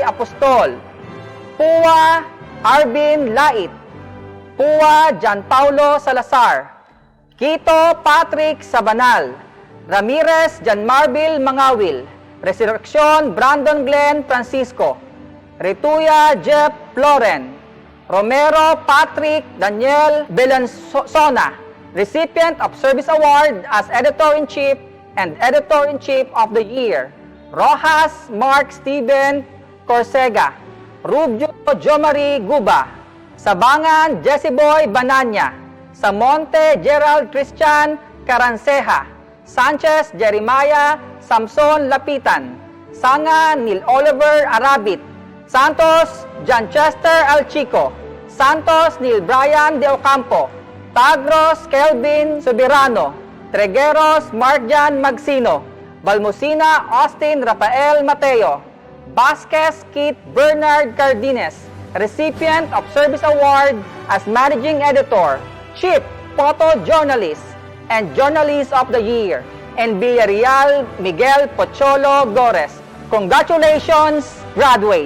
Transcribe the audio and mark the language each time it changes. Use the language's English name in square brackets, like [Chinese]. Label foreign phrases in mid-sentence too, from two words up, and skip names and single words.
[English] Apostol, Pua Arvin Lait, Pua Jan Paulo Salazar, Quito Patrick Sabanal, Ramirez Jan Marbil Mangawil, Resurrection Brandon Glenn Francisco, Rituya Jeff Floren, Romero Patrick Daniel Belansona, recipient of Service Award as Editor-in-Chief and Editor-in-Chief of the Year, Rojas Mark Steven Corsega, Rubio Jomari Guba, Sabangan Jessiboy Bananya, Samonte Gerald Christian Caranceja, Sanchez Jeremiah Samson Lapitan, Sanga Neil Oliver Arabit, Santos John Chester Alchico, Santos Neil Brian De Ocampo, Tagros Kelvin Soberano, Tregueros Marjan Magsino, Balmosina Austin Rafael Mateo, Vasquez Kit Bernard Cardines, recipient of Service Award as Managing Editor, Chief Photojournalist, and Journalist of the Year, and Villarreal Miguel Pocholo Gores. Congratulations, graduates!